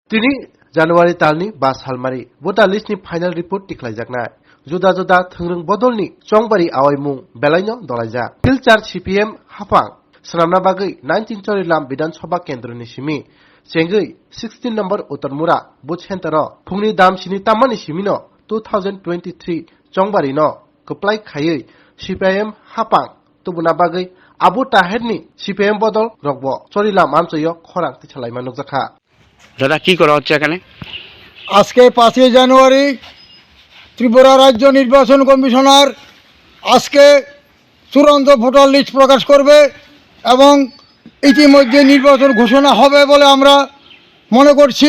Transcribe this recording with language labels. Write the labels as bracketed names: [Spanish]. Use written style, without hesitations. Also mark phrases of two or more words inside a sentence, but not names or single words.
[Kok Borok] 3 January talni ba salmari [English] voter list [Kok Borok] ni [English] final report [Kok Borok] tiklaijaknai juda juda thungrung bodolni chongbari awaimung belaino dolaijak filchar CPM hapang sanamna bagui 19 Chorilam Bidhan Sabha Kendra ni simi chengui 16 number Uttarmura [English] booth center [Kok Borok] phungni dam sini tamani simino 2023 chongbari no koplai khayui CPM hapang tubuna bagui Abu Taherni CPM bodol rokbo Chorilam amchayo khorang tichalai manukjakha [Bangla] দাদা কি করা হচ্ছে এখানে? আজকে 5 জানুয়ারি ত্রিপুরা রাজ্য নির্বাচন কমিশনার আজকে চূড়ান্ত [English] voter list [Bangla] প্রকাশ করবে এবং ইতিমধ্যে নির্বাচন ঘোষণা হবে বলে আমরা মনে করছি।